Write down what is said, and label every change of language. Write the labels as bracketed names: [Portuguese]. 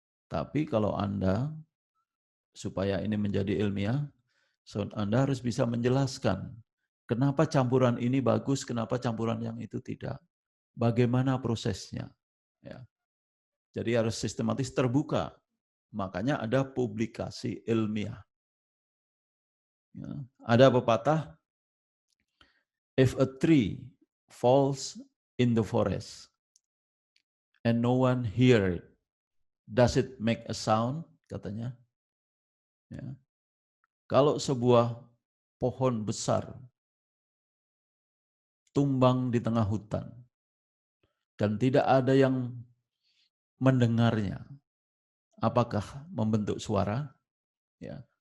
[Indonesian] Tapi kalau Anda, supaya ini menjadi ilmiah, Anda harus bisa menjelaskan kenapa campuran ini bagus, kenapa campuran yang itu tidak. Bagaimana prosesnya. Ya. Jadi harus sistematis, terbuka. Makanya ada publikasi ilmiah. Ya. Ada pepatah, [English] if a tree falls in the forest and no one hear it, does it make a sound? [Indonesian] Katanya. Ya. Kalau sebuah pohon besar tumbang di tengah hutan dan tidak ada yang mendengarnya, apakah membentuk suara? Ya.